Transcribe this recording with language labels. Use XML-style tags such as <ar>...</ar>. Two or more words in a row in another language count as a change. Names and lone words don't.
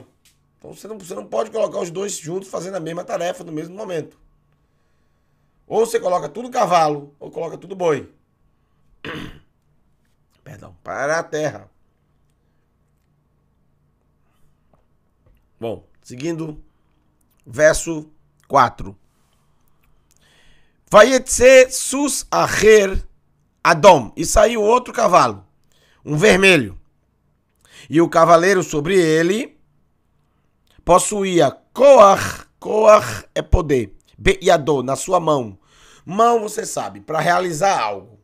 <pt>Então você não pode colocar os dois juntos fazendo a mesma tarefa no mesmo momento. Ou você coloca tudo cavalo, ou coloca tudo boi. Perdão, para a terra. Bom, seguindo, verso 4.</pt> <he>ויצא סוס אחר אדם.</he> <pt>E saiu outro cavalo, um vermelho. E o cavaleiro sobre ele possuía koach. Koach é poder. Beyadô, na sua mão. Mão, você sabe, para realizar algo.</pt>